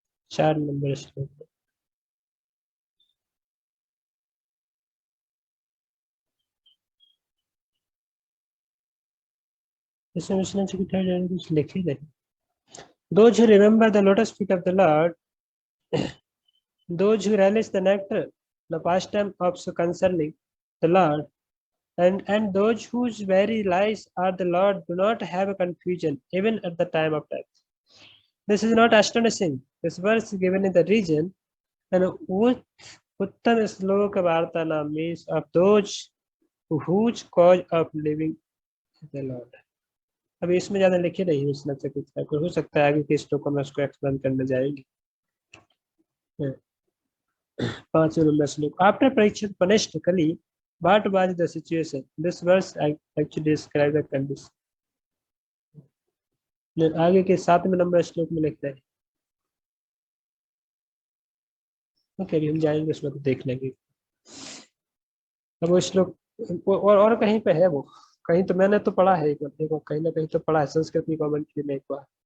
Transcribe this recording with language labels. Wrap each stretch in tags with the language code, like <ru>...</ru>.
<hi>चार नंबर श्लोक। इसमें विश्वनाथ चक्रवर्ती ठाकुर कुछ लिखे नहीं।</hi> <en>Those who remember the lotus feet of the Lord, those who relish the nectar, the pastime of so concerning the Lord, and those whose very lives are the Lord do not have a confusion even at the time of death. This is not astonishing. This verse is given in the region and Uttam Sloka Vartanam means of those whose cause of living is the Lord.</en> <hi>अभी इसमें ज्यादा लिखे नहीं है विश्वनाथ चक्रवर्ती ठाकुर, हो सकता है आगे के श्लोकों में उसको एक्सप्लेन करने जाएंगे। 5 नंबर श्लोक।</hi> <en>After Parikshit punished Kali, what was the situation? This verse actually describes the condition.</en> <hi>आगे के 7 नंबर श्लोक में लिखता है। ओके, अभी हम जाएंगे उसमें तो देख लेंगे। अब वो श्लोक और कहीं पे है, वो कहीं तो मैंने तो पढ़ा है, एक बार कहीं ना कहीं तो पढ़ा है संस्कृत की कमेंट्री में एक बार।</hi>